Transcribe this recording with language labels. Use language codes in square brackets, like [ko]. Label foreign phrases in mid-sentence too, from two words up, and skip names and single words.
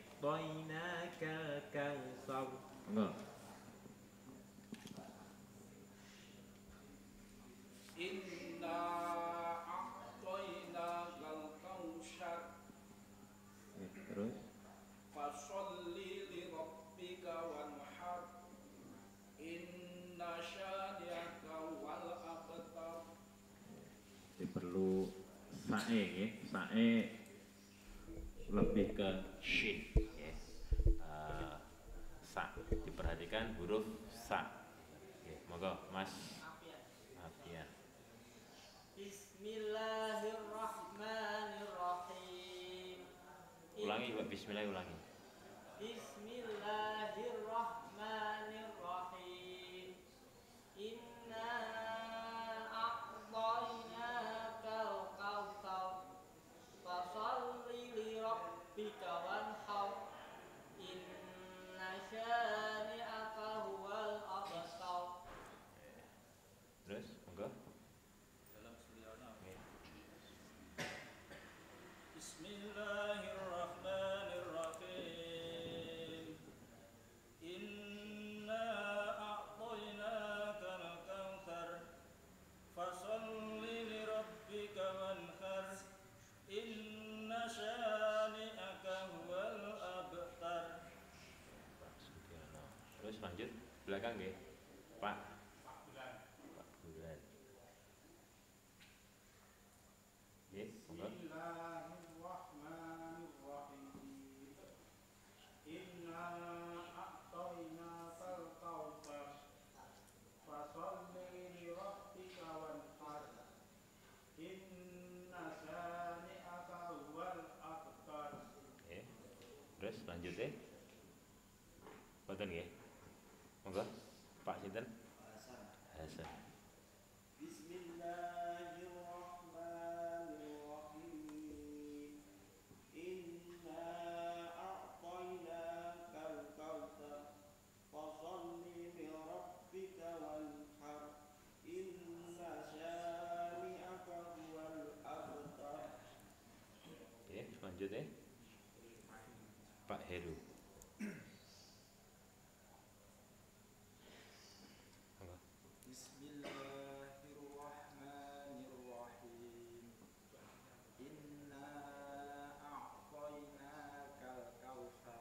[ar] طيناك الكوثر. Monggo. إنا أعطيناك الكوثر. [jv] Terus [ar] فصل لربك وانحر. إن شانئك والأبتر. [id] ini perlu [jv] sae nggih. [id] Sae lebih ke shin ya. Sa diperhatikan huruf sa. [jv] Oke, monggo Mas Afian. [ar] بسم الله الرحمن الرحيم. [id] Ulangi Pak, bismillah ulangi. [ar] بسم الله الرحمن الرحيم. إنا أعطيناك الكوثر. فصل لربك وانحر. إن شانئك هو الأبتر. [jv] Terus monggo. [ar] بسم الله الرحمن الرحيم. إنا أعطيناك الكوثر. فصل لربك وانحر. إن شانئك هو الأبتر. [id] Terus lanjut belakang nggih. [jv] Pak Bulan. Nggih, monggo. [ar] بسم الله الرحمن الرحيم. إنا أعطيناك الكوثر. فصل لربك وانحر. إن شانئك هو الأبتر. [jv] Nggih. Terus lanjut ya. Boten nggih. Monggo. Pak sinten? Hasan. [ar] بسم الله الرحمن الرحيم. إنا أعطيناك الكوثر. فصل لربك وانحر. إن شانئك هو الأبتر. [id] Oke, lanjut ya. Pak Heru. [jv] Monggo. [ar] بسم الله الرحمن الرحيم. إنا أعطيناك الكوثر.